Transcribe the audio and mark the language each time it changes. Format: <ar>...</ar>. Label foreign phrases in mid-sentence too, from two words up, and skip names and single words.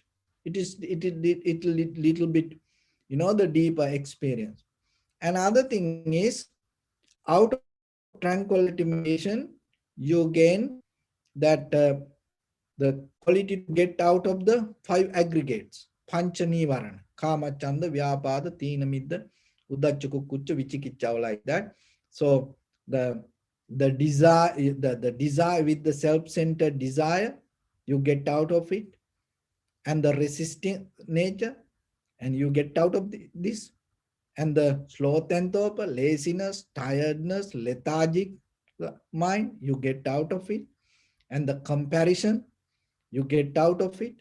<en>It little bit, the deeper experience. Another thing is, out of tranquility meditation, you gain that the quality to get out of the 5 aggregates.</en> <pi>Pancha Nivarana, Kama, Chanda, Vyapada, Tina Midda, Uddhacha, Kucha, Vichikicha,</pi> <en>like that. So the desire, the desire with the self-centered desire, you get out of it, and the resisting nature, and you get out of this, and the sloth and torpor, laziness, tiredness, lethargic mind, you get out of it, and the comparison, you get out of it.</en>